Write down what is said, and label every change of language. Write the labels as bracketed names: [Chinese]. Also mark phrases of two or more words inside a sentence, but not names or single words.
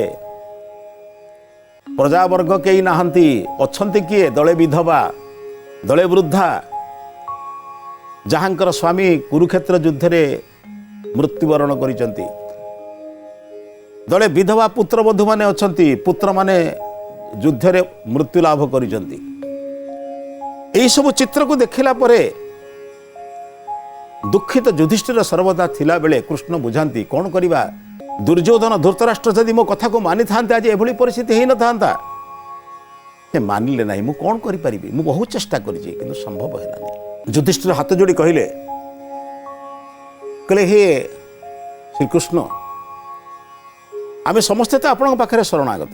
[Odia] ପ୍ରଜାବର୍ଗ କଈ ନାହାନ୍ତି, ଅଛନ୍ତି କିଏ ଦଳେ ବିଧବା, ଦଳେ ବୃଦ୍ଧା, ଯାହାଙ୍କର ସ୍ୱାମୀ କୁରୁକ୍ଷେତ୍ର ଯୁଦ୍ଧ ରେ ମୃତ୍ୟୁବରଣ କରିଛନ୍ତି। ଦଳେ ବିଧବା ପୁତ୍ର ବଧୂ ମାନେ ଅଛନ୍ତି, ପୁତ୍ର ମାନେ ଯୁଦ୍ଧ ରେ ମୃତ୍ୟୁ ଲାଭ କରିଛନ୍ତି। ଏଇ ସବୁ ଚିତ୍ର କୁ ଦେଖିଲା ପରେ ଦୁଃଖିତ ଯୁଧିଷ୍ଠିର ସର୍ବଦା ଥିଲା ବେଳେ କୃଷ୍ଣ ବୁଝାନ୍ତି କଣ କରିବା। ଦୁର୍ଯ୍ୟୋଧନ ଧୃତରାଷ୍ଟ୍ର ଯଦି ମୋ କଥା କୁ ମାନି ଥାନ୍ତେ ଆଜି ଏଭଳି ପରିସ୍ଥିତି ହୋଇ ନ ଥାନ୍ତା। ସେ ମାନିଲେ ନାହିଁ, ମୁଁ କଣ କରି ପାରିବି। ମୁଁ ବହୁତ ଚେଷ୍ଟା କରିଛି କିନ୍ତୁ ସମ୍ଭବ ହେଲା ନାହିଁ। ଯୁଧିଷ୍ଠିର ହାତ ଯୋଡ଼ି କହିଲେ ହେ ଶ୍ରୀ କୃଷ୍ଣ, ଆମେ ସମସ୍ତେ ତ ଆପଣ ପାଖରେ ଶରଣାଗତ।